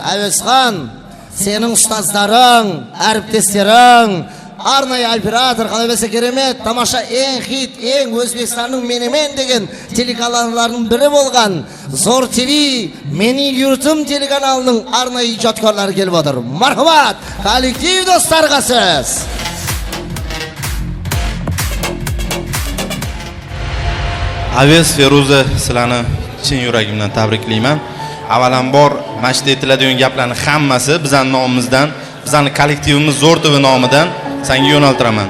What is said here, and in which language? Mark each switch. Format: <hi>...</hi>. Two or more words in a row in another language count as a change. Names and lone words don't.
<kk>Әуесхан, сенің ұстаздарың, әріптестерің, арнайы оператор, қалай бәсе керемет, тамаша ең хит, ең Өзбекстанның менемен деген телеканаларының бірі болған Зор ТВ, Менің Юртым телеканалының арнайы ijodkorlari келіп отыр. Мархабат, коллектив достарға сіз.</kk> <uz>Aves Feruza, sizlarni chin yuragimdan tabriklayman. Avvalambor mashq etiladigan gaplarning hammasi bizning nomimizdan, bizning kollektivimiz Zo'r TV nomidan senga yo'naltiraman.</uz>